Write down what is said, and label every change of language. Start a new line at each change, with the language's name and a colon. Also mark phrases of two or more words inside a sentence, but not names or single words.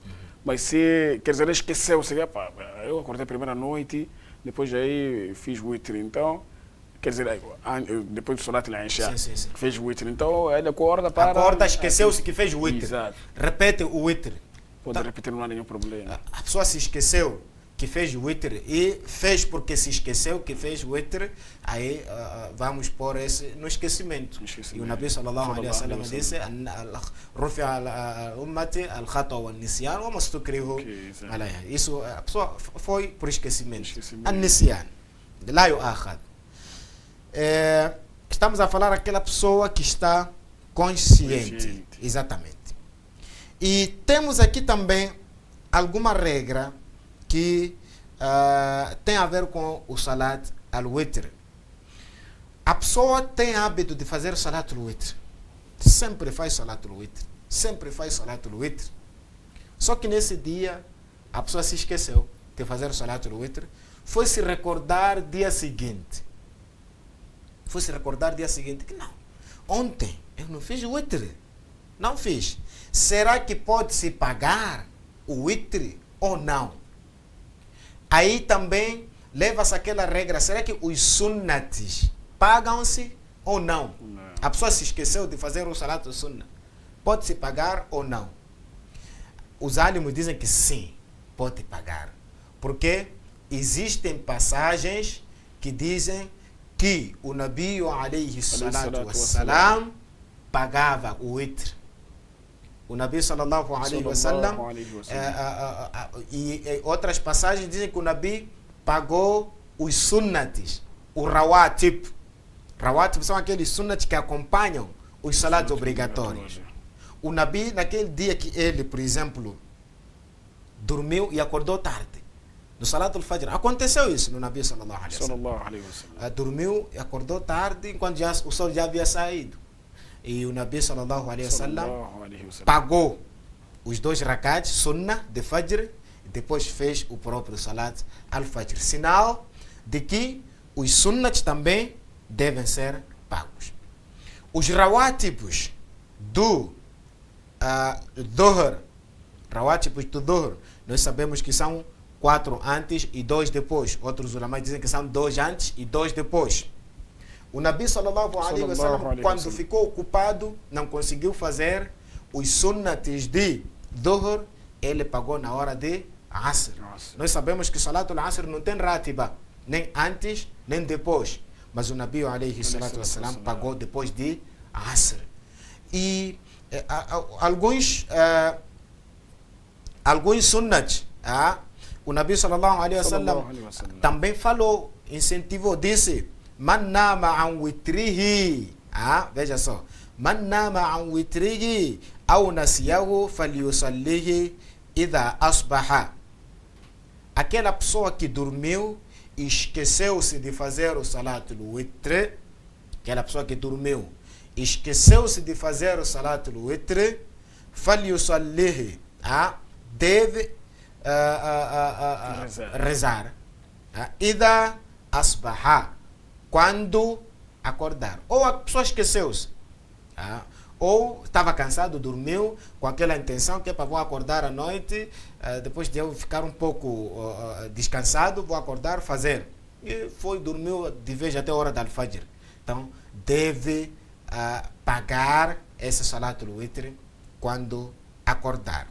Portuguese: Mas se, quer dizer, esqueceu-se, eu acordei a primeira noite, depois aí fiz o Witr, então, quer dizer, depois do
Arabic: صلاة العشاء,
Portuguese: fez o Witr, então ele acorda para... Acorda, esqueceu-se que fez o Witr. Exato. Repete o Witr. Pode repetir, não há nenhum problema. A pessoa se esqueceu que fez o Witr e fez porque se esqueceu que fez o Witr, aí vamos pôr esse no esquecimento. E o
Arabic: النبي صلى الله عليه وسلم
Portuguese: disse:
Arabic: رفع الأمة الخطأ والنسيان وما استكرهوا عليها.
Portuguese: Isso, a pessoa foi por esquecimento.
Arabic: النسيان. لا يؤاخذ.
Portuguese: Estamos a falar aquela pessoa que está consciente. Exatamente. E temos aqui também alguma regra que tem a ver com o
Arabic: صلاة الوتر.
Portuguese: A pessoa tem hábito de fazer
Arabic: صلاة الوتر.
Portuguese: Sempre faz
Arabic: صلاة الوتر.
Portuguese: Sempre faz
Arabic: صلاة الوتر.
Portuguese: Só que nesse dia a pessoa se esqueceu de fazer
Arabic: صلاة الوتر.
Portuguese: Foi se recordar dia seguinte. Que não, ontem eu não fiz o Witr. Não fiz. Será que pode-se pagar o witr ou não? Aí também leva-se aquela regra, será que os sunnatis pagam-se ou não? A pessoa se esqueceu de fazer o
Arabic: صلاة سنة.
Portuguese: Pode-se pagar ou não? Os álimos dizem que sim, pode pagar. Porque existem passagens que dizem que o
Arabic: النبي عليه الصلاة والسلام
Portuguese: pagava o witr. O
Arabic: النبي صلى الله عليه وسلم
Portuguese: e outras passagens dizem que o Nabi pagou os sunnatis, o rawatib. Rawatib são aqueles sunnatis que acompanham os salatos obrigatórios. O Nabi, naquele dia que ele, por exemplo, dormiu e acordou tarde, no
Arabic: صلاة الفجر,
Portuguese: aconteceu isso no
Arabic: النبي صلى الله عليه وسلم.
Portuguese: Dormiu e acordou tarde enquanto o sol já havia saído. E o
Arabic: النبي صلى الله عليه وسلم
Portuguese: pagou os 2 rakats, sunnah de Fajr, e depois fez o próprio
Arabic: صلاة الفجر.
Portuguese: Sinal de que os sunnats também devem ser pagos. Os rawatibos do Dhuhr, rawatibos do Dhuhr, nós sabemos que são 4 antes e 2 depois. Outros ulamais dizem que são 2 antes e 2 depois. O
Arabic: النبي صلى الله عليه وسلم,
Portuguese: quando ficou ocupado, não conseguiu fazer os sunnatis de Dhuhr, ele pagou na hora de Asr. Nós sabemos que
Arabic: صلاة العصر
Portuguese: não tem ratiba, nem antes, nem depois. Mas o
Arabic: النبي عليه الصلاة والسلام
Portuguese: pagou depois de Asr. E alguns sunnats, o
Arabic: النبي صلى الله عليه وسلم
Portuguese: também falou, incentivou, disse:
Arabic: من نام عن وتره.
Portuguese: Veja só.
Arabic: من نام عن وتره أو نسيه فليصله إذا أصبح.
Portuguese: Aquela pessoa que dormiu e esqueceu-se de fazer o
Arabic: صلاة الوتر,
Portuguese: aquela pessoa que dormiu e esqueceu-se de fazer o
Arabic: صلاة الوتر,
Portuguese: falyusallihi, deve rezar.
Arabic: إذا أصبح,
Portuguese: quando acordar. Ou a pessoa esqueceu-se, ou estava cansado, dormiu com aquela intenção que é para vou acordar à noite, depois de eu ficar um pouco descansado, vou acordar, fazer. E foi, dormiu de vez até a hora da al-Fajr. Então, deve pagar esse
Arabic: صلاة الوتر
Portuguese: quando acordar.